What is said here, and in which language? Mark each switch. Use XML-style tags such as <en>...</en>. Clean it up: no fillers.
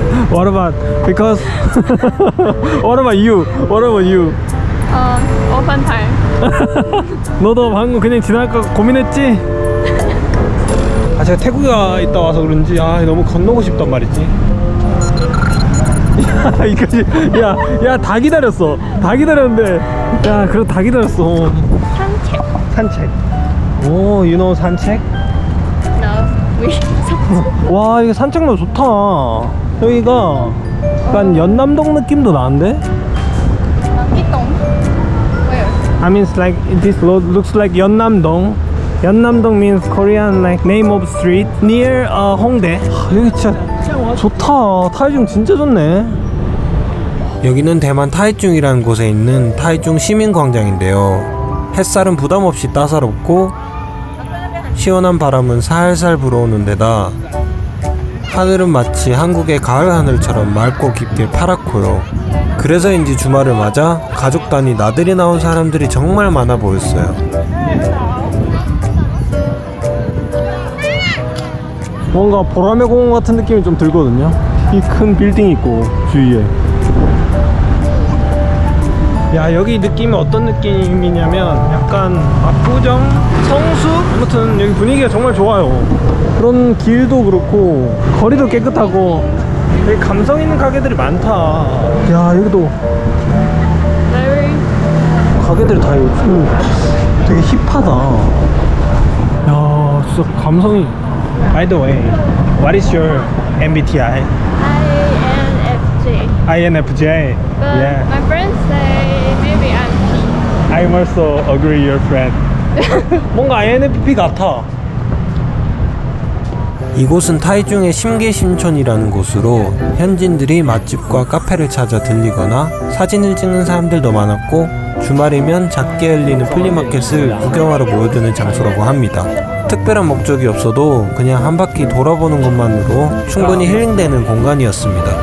<en>What about because What about you? What about you? Open time.</en> <ko>너도 방금 그냥 지나갈까 고민했지? 아 제가 태국에 있다 와서 그런지 너무 건너고 싶단 말이지. 야 이거지. 야 다 기다렸어. 다 기다렸는데 야 그래도 다 기다렸어. 산책. 산책.</ko> <en>오, you know 산책? No, we.</en> <ko>와 이거 산책로 좋다. 여기가 약간 연남동 느낌도 나는데?</ko> <en>Kitong. Where? I mean it's like this looks like 연남동. 연남동 means Korean like name of street near 홍대.</en> <ko>여기 진짜 좋다. 타이중 진짜 좋네. 여기는 대만 타이중이라는 곳에 있는 타이중 시민광장인데요. 햇살은 부담 없이 따사롭고 시원한 바람은 살살 불어오는 데다 하늘은 마치 한국의 가을 하늘처럼 맑고 깊게 파랗고요. 그래서인지 주말을 맞아 가족 단위 나들이 나온 사람들이 정말 많아 보였어요. 뭔가 보라매 공원 같은 느낌이 좀 들거든요. 이 큰 빌딩 있고 주위에. 야 여기 느낌이 어떤 느낌이냐면 약간 압구정, 성수, 아무튼 여기 분위기가 정말 좋아요. 그런 길도 그렇고 거리도 깨끗하고 되게 감성 있는 가게들이 많다. 야 여기도 가게들이 다 요즘 되게 힙하다. 야 진짜 감성이.</ko> <en>By the way, what is your MBTI? INFJ. INFJ. But Yeah. my friends say maybe I'm P. I'm also agree your friend.</en> <ko>뭔가 INFP 같아. 이곳은 타이중의 심계심촌이라는 곳으로 현지인들이 맛집과 카페를 찾아 들리거나 사진을 찍는 사람들도 많았고 주말이면 작게 열리는 플리마켓을 구경하러 모여드는 장소라고 합니다. 특별한 목적이 없어도 그냥 한 바퀴 돌아보는 것만으로 충분히 힐링되는 공간이었습니다.</ko>